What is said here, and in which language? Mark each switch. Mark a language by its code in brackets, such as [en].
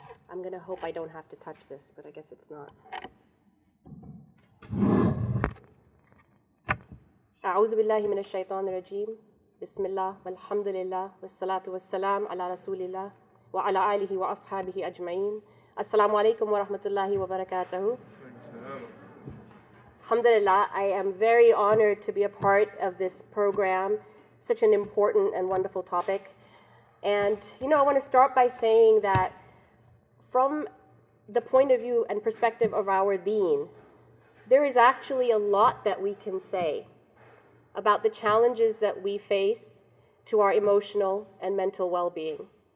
[en] I'm going to hope I don't have to touch this, but I guess it's not. [ar] أعوذ بالله من الشيطان الرجيم بسم الله والحمد لله والصلاة والسلام على رسول الله وعلى آله وأصحابه أجمعين السلام عليكم ورحمة الله وبركاته. [en] Alhamdulillah, I am very honored to be a part of this program, such an important and wonderful topic. And, I want to start by saying that from the point of view and perspective of our deen, there is actually a lot that we can say about the challenges that we face to our emotional and mental well-being.